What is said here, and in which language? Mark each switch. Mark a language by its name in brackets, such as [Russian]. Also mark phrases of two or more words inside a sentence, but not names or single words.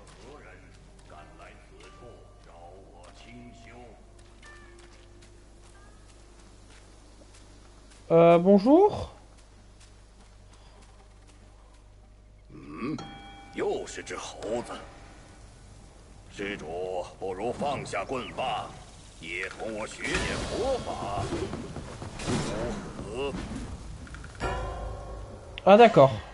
[French] Bonjour. [Chinese] 又是只猴子。施主，不如放下棍棒，也同我学点佛法，如何？ [French] Ah d'accord.